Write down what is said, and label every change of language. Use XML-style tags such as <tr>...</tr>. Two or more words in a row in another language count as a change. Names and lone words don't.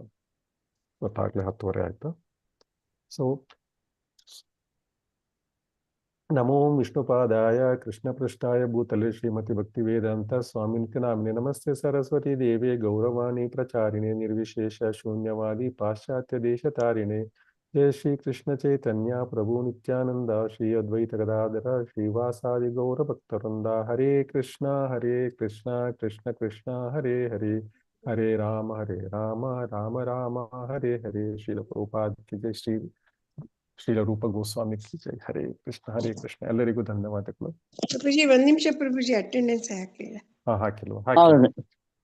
<kn>ಇವತ್ತಾಗ್ಲೇ 10:30 ಆಯ್ತು.</kn> <sa>ಸೊ ನಮೋ ವಿಷ್ಣುಪಾದಾಯ ಕೃಷ್ಣಪೃಷ್ಠಾಯ ಭೂತಲೆ ಶ್ರೀಮತಿ ಭಕ್ತಿ ವೇದಾಂತ ಸ್ವಾಮಿನಿತ್ಯ ನಾಮಿನೆ ನಮಸ್ತೆ ಸರಸ್ವತಿ ದೇವೇ ಗೌರವಾಣಿ ಪ್ರಚಾರಿಣೆ ನಿರ್ವಿಶೇಷ ಶೂನ್ಯವಾದಿ ಪಾಶ್ಚಾತ್ಯ ದೇಶ ತಾರಿಣೆ ಜಯ ಶ್ರೀ ಕೃಷ್ಣ ಚೈತನ್ಯ ಪ್ರಭು ನಿತ್ಯಾನಂದ ಶ್ರೀ ಅದ್ವೈತ ಗದಾಧರ ಶ್ರೀವಾಸಾದಿ ಗೌರ ಭಕ್ತವೃಂದ. ಹರೇ ಕೃಷ್ಣ ಕೃಷ್ಣ ಕೃಷ್ಣ ಹರೇ ಹರೇ ಹರೇ ರಾಮ ರಾಮ ರಾಮ ಹರೇ ಹರೇ.</sa> <kn>ಶ್ರೀಲ ಪ್ರಭುಪಾದ</kn> <hi>की जय,</hi> <kn>ಶ್ರೀಲ ರೂಪ ಗೋಸ್ವಾಮಿ</kn> <hi>की जय.</hi> <kn>ಹರೇ ಕೃಷ್ಣ. ಎಲ್ಲರಿಗೂ ಧನ್ಯವಾದಗಳು. ಪ್ರಭುಜಿ 1 ನಿಮಿಷ ಪ್ರಭುಜಿ, ಅಟೆಂಡೆನ್ಸ್ ಹಾಕಿಲ್ಲ. ಹಾಕಿಲ್ವಾ? ಹಾಕಿ.</kn>